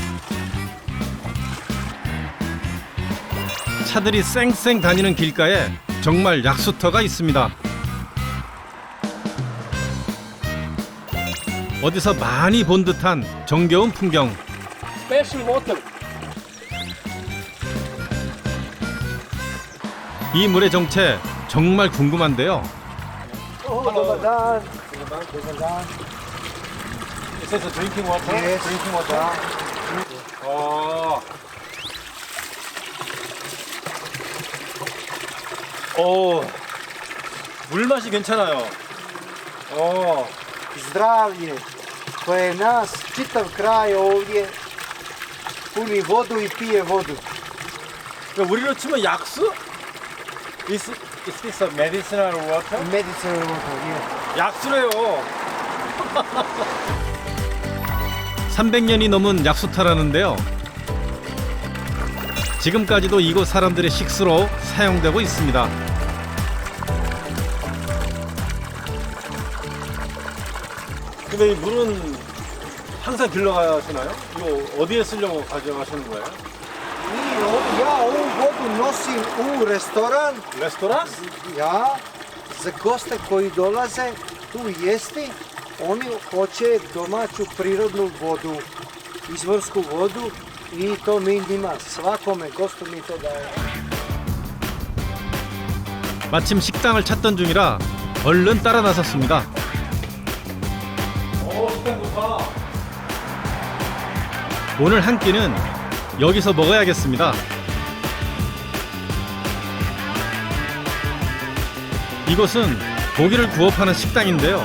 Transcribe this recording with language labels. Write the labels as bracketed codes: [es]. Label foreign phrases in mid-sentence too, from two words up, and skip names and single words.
[ko] 차들이 쌩쌩 다니는 길가에 정말 약수터가 있습니다. 어디서 많이 본 듯한 정겨운 풍경. [en] Special water. [ko] 이 물의 정체 정말 궁금한데요. [hr] dobar dan. [en] Is this a drinking water? Yes. Drinking water. [ko] 물 맛이 괜찮아요. [hr] Zdravlje koje nas čitav kraj ovdje puni vodu i pije vodu. [ko] 우리로 치면 약수? [en] Is this a medicinal water? Medicinal water, yeah. [ko] 약수래요. 300년이 넘은 약수터라는데요. 지금까지도 이곳 사람들의 식수로 사용되고 있습니다. 근데 이 물은 항상 길러 가시나요? 이거 어디에 쓰려고 가져가시는 거예요? [hr] Ja ovu vodu nosim u restoran, [ko] 레스토랑? [hr] ja, za goste koji dolaze tu jesti, oni hoće domaću prirodnu vodu, izvorsku vodu i to mi njima, svakome gostu mi to daje. [ko] 마침 식당을 찾던 중이라 얼른 따라 나섰습니다. 식당 좋다. 오늘 한 끼는 여기서 먹어야겠습니다. 이곳은 고기를 구워 파는 식당인데요.